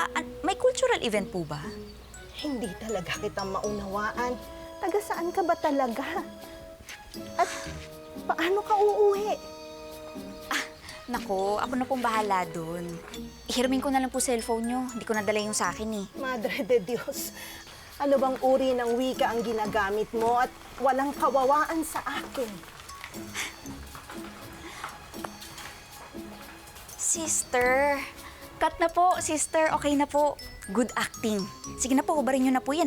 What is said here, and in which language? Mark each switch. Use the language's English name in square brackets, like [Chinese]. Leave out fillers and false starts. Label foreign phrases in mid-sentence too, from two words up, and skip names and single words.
[Filipino] May [English] cultural event [Filipino] po ba? Hindi talaga kita maunawaan. Taga saan ka ba talaga? At paano ka uuwi? Nako, ako na pong bahala dun. Ihiramin ko na lang po cellphone niyo. Hindi ko nadala yung sa akin eh. [Spanish] Madre de Dios, [Filipino] ano bang uri ng wika ang ginagamit mo at walang kawawaan sa akin? Sister, cut na po, sister. Okay na po. [English] Good acting. [Filipino] Sige na po, hubarin nyo na po yan.